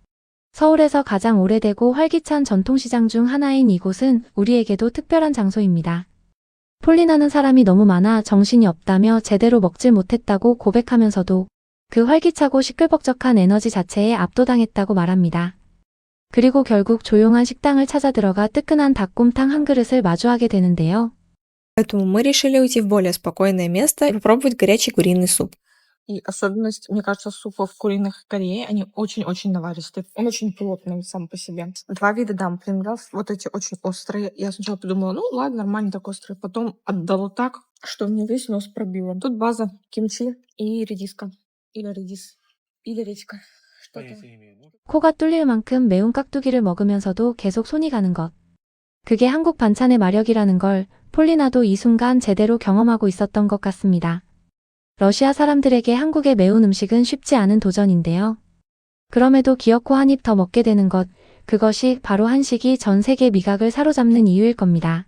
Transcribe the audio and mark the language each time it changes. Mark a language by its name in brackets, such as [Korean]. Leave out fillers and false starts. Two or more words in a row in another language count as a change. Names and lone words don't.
[Korean] 서울에서 가장 오래되고 활기찬 전통시장 중 하나인 이곳은 우리에게도 특별한 장소입니다. 폴리나는 사람이 너무 많아 정신이 없다며 제대로 먹질 못했다고 고백하면서도 그 활기차고 시끌벅적한 에너지 자체에 압도당했다고 말합니다. 그리고 결국 조용한 식당을 찾아 들어가 뜨끈한 닭곰탕 한 그릇을 마주하게 되는데요. [Russian] Поэтому мы решили уйти в более спокойное место и попробовать горячий куриный суп. И особенность, мне кажется, супов куриных Кореи, они очень-очень наваристые. Он очень плотный сам по себе. Два вида дамплингов, вот эти очень острые. Я сначала подумала, ну ладно, нормально так острые. Потом отдало так, что мне весь нос пробило. Тут база кимчи и редиска. Или редис. Или редька. Что-то. [Korean] 코가 뚫릴 만큼 매운 깍두기를 먹으면서도 계속 손이 가는 것. 그게 한국 반찬의 마력이라는 걸 폴리나도 이 순간 제대로 경험하고 있었던 것 같습니다. 러시아 사람들에게 한국의 매운 음식은 쉽지 않은 도전인데요. 그럼에도 기어코 한 입 더 먹게 되는 것, 그것이 바로 한식이 전 세계 미각을 사로잡는 이유일 겁니다.